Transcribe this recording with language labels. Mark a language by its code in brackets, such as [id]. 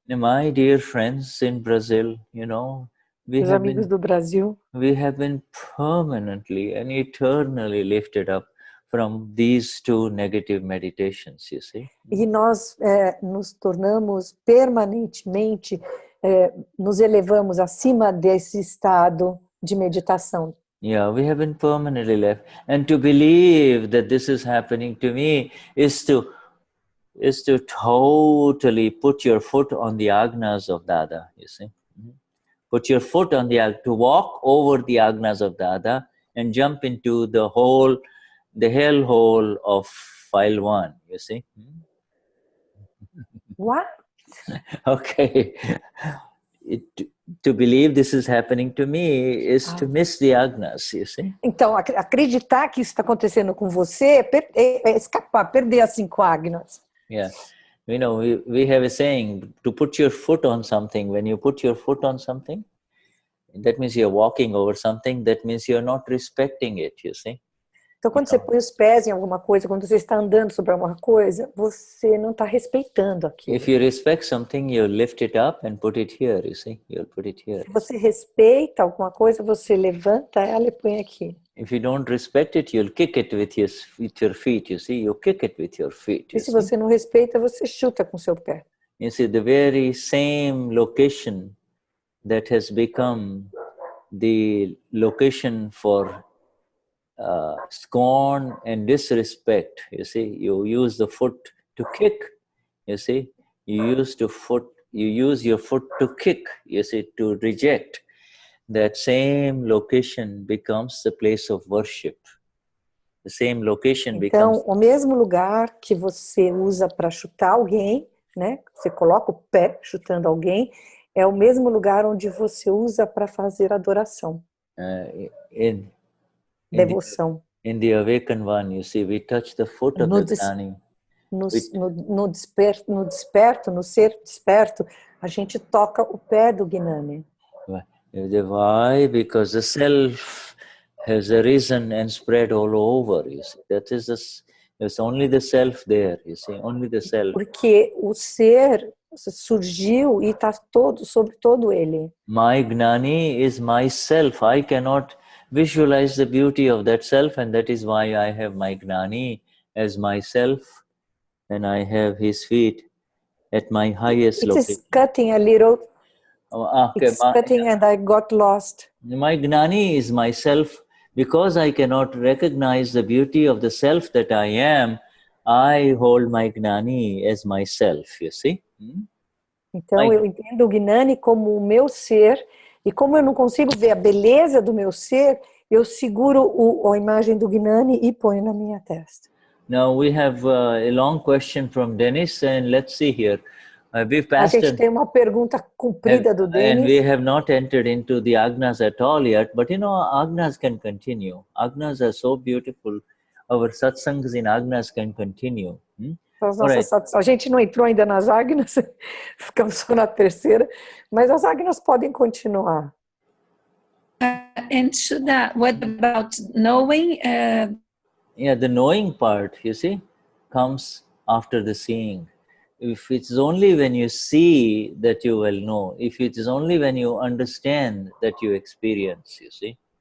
[en] My dear friends in Brazil, you know, [pt] Os amigos do Brasil. [en] We have been permanently and eternally lifted up from these two negative meditations, you see. [pt] E nós nos tornamos permanentemente, nos elevamos acima desse estado de meditação. [en] Yeah, we have been permanently left. And to believe that this is happening to me is to totally put your foot on the agnas of Dada, you see. Put your foot on to walk over the agnas of Dada and jump into the hell hole of file 1, you see. What? Okay. To believe this is happening to me is to miss the agnas, you see. [pt] Então, acreditar que isso está acontecendo com você é escapar, perder as 5 agnas. [en] Yeah. You know, we have a saying, to put your foot on something. When you put your foot on something, that means you're walking over something. That means you're not respecting it, you see. [pt] Então, quando você põe os pés em alguma coisa, quando você está andando sobre alguma coisa, você não está respeitando aquilo. [en] If you respect something, you lift it up and put it here, you see. You'll put it here. [pt] Se você respeita alguma coisa, você levanta ela e põe aqui. [en] If you don't respect it, you'll kick it with your feet, you see. You kick it with your feet. [pt] E se você não respeita, você chuta com seu pé. [en] You see, the very same location that has become the location for scorn and disrespect. You see, you use the foot to kick. You see, you use your foot to kick. You see, to reject. That same location becomes the place of worship. The same location becomes. [pt] Então, o mesmo lugar que você usa para chutar alguém, né? Você coloca o pé chutando alguém, é o mesmo lugar onde você usa para fazer adoração. Devoção. [en] In the awakened one, you see, we touch the foot of the Gnani. [pt] No desperto, no ser desperto, a gente toca o pé do Gnani. [en] Why? Because the self has arisen and spread all over. You see, there's only the self there. You see, only the self. [pt] Porque o ser surgiu e está sobre todo ele. [en] My Gnani is myself. I cannot visualize the beauty of that self, and that is why I have my Gnani as myself, and I have his feet at my highest location. It's cutting a little. It's cutting and I got lost. My Gnani is myself. Because I cannot recognize the beauty of the self that I am, I hold my Gnani as myself, you see? [pt] Então eu entendo o Gnani como o meu ser, e como eu não consigo ver a beleza do meu ser, eu seguro a imagem do Gnani e ponho na minha testa. [en] Now we have a long question from Denize, and let's see here. [pt] A gente tem uma pergunta comprida do Denize. [en] And we have not entered into the Agnas at all yet, but you know, Agnas can continue. Agnas are so beautiful. Our satsangs in Agnas can continue. [pt] A gente não entrou ainda nas Agnas, ficamos só na terceira, mas as Agnas podem continuar. [en] And Shuddha, what about knowing? Yeah, the knowing part, you see, comes after the seeing. If it's only when you see that you will know. If it is only when you understand that you experience, you see.